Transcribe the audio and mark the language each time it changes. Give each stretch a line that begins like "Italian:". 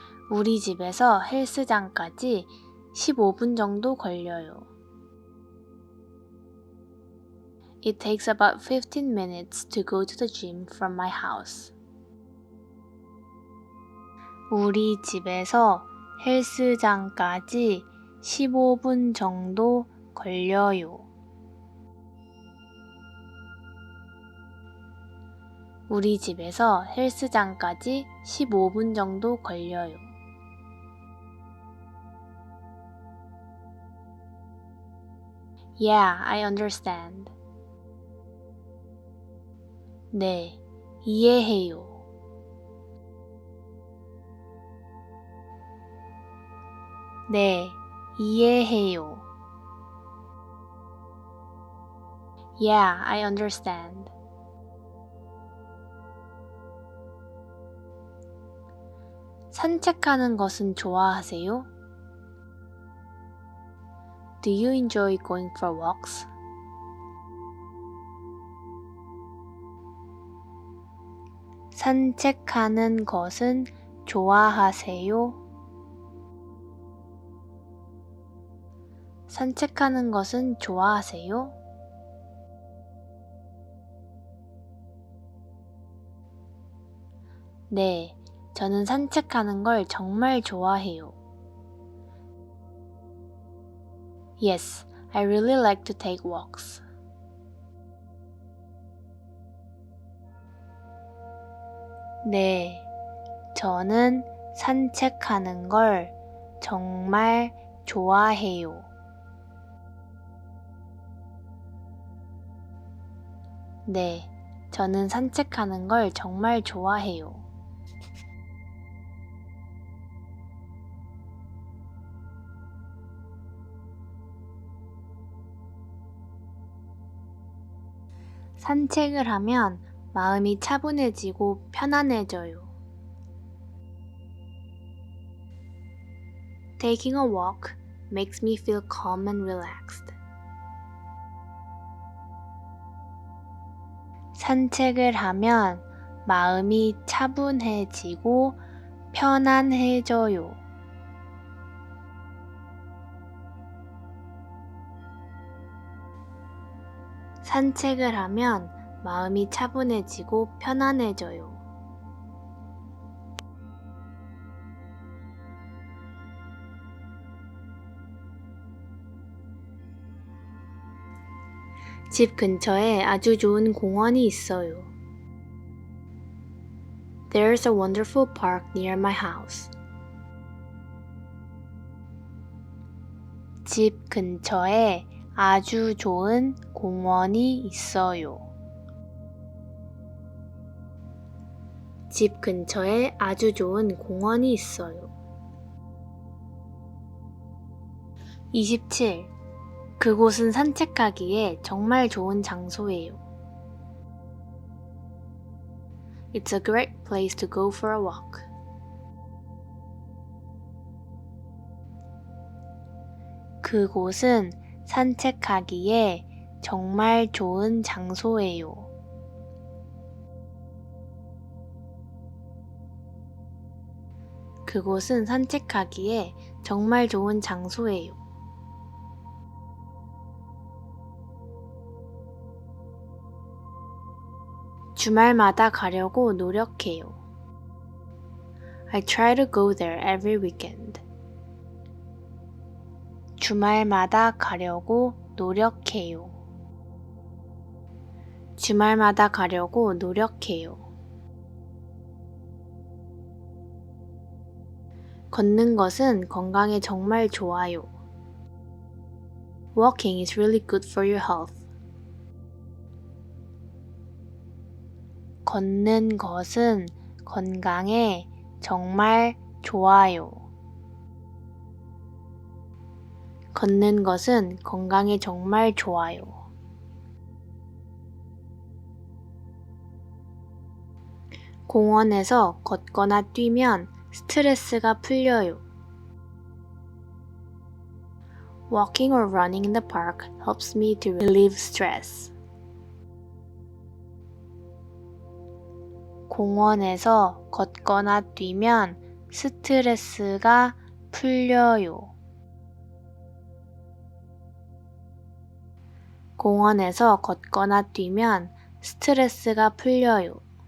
Korean: 우리 집에서 헬스장까지 15분 정도 걸려요.
English: It takes about 15 minutes to go to the gym from my house.
Korean: 우리 집에서 헬스장까지 15분 정도 걸려요. 우리 집에서 헬스장까지 15분 정도 걸려요.
English: Yeah, I understand.
Korean: 네, 이해해요. 네, 이해해요.
English: Yeah, I understand.
Korean: 산책하는 것은 좋아하세요?
English: Do you enjoy going for walks?
Korean: 산책하는 것은 좋아하세요? 산책하는 것은 좋아하세요? 네, 저는 산책하는 걸 정말 좋아해요.
English: Yes, I really like to take walks.
Korean: 네, 저는 산책하는 걸 정말 좋아해요. 네, 저는 산책하는 걸 정말 좋아해요. 산책을 하면 마음이 차분해지고 편안해져요.
English: Taking a walk makes me feel calm and relaxed.
Korean: 산책을 하면 마음이 차분해지고 편안해져요. 산책을 하면 마음이 차분해지고 편안해져요. 집 근처에 아주 좋은 공원이 있어요.
English: There's a wonderful park near my house.
Korean: 집 근처에 아주 좋은 공원이 있어요. 집 근처에 아주 좋은 공원이 있어요. 27. 그곳은 산책하기에 정말 좋은 장소예요.
English: It's a great place to go for a walk.
Korean: 그곳은 산책하기에 정말 좋은 장소예요. 그곳은 산책하기에 정말 좋은 장소예요. 주말마다 가려고 노력해요.
English: I try to go there every weekend.
Korean: 주말마다 가려고 노력해요. 주말마다 가려고 노력해요. 걷는 것은 건강에 정말 좋아요.
English: Walking is really good for your health.
Korean: 걷는 것은 건강에 정말 좋아요. 걷는 것은 건강에 정말 좋아요. 공원에서 걷거나 뛰면 스트레스가 풀려요.
English: Walking or running in the park helps me to relieve stress.
Korean: 공원에서 걷거나 뛰면 스트레스가 풀려요. 공원에서 걷거나 뛰면 스트레스가 풀려요.